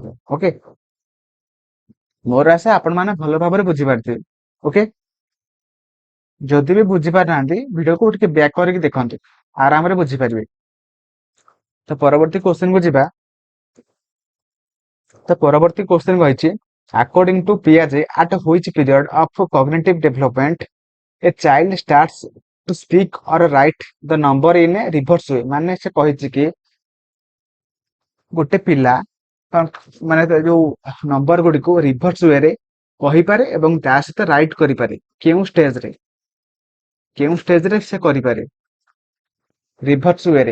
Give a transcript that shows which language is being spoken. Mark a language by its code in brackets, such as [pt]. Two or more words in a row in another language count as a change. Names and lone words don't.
[or] ଓକେ, ମୋର ଆଶା ଆପଣ ମାନେ ଭଲ ଭାବରେ ବୁଝିପାରିଥିବେ। ଓକେ, ଯଦି ବି ବୁଝିପାରିନାହାନ୍ତି ଭିଡିଓକୁ ଟିକେ ବ୍ୟାକ୍ କରିକି ଦେଖନ୍ତୁ, ଆରାମରେ ବୁଝିପାରିବେ। ତ ପରବର୍ତ୍ତୀ କ୍ୱେଶ୍ଚନ କୁ ଯିବା। ତ ପରବର୍ତ୍ତୀ କ୍ୱେଶ୍ଚନ କହିଛି [en] according to Piaget at which period of cognitive development a child starts to speak or write the number in a reverse way। [or] ମାନେ ସେ କହିଛି କି ଗୋଟେ ପିଲା ମାନେ ଯୋଉ ନମ୍ବର ଗୁଡିକୁ ରିଭର୍ସ ୱେରେ କହିପାରେ ଏବଂ ତା ସହିତ ରାଇଟ୍ କରିପାରେ। କେଉଁ ଷ୍ଟେଜରେ ସେ କରିପାରେ ରିଭର୍ସ ୱେରେ।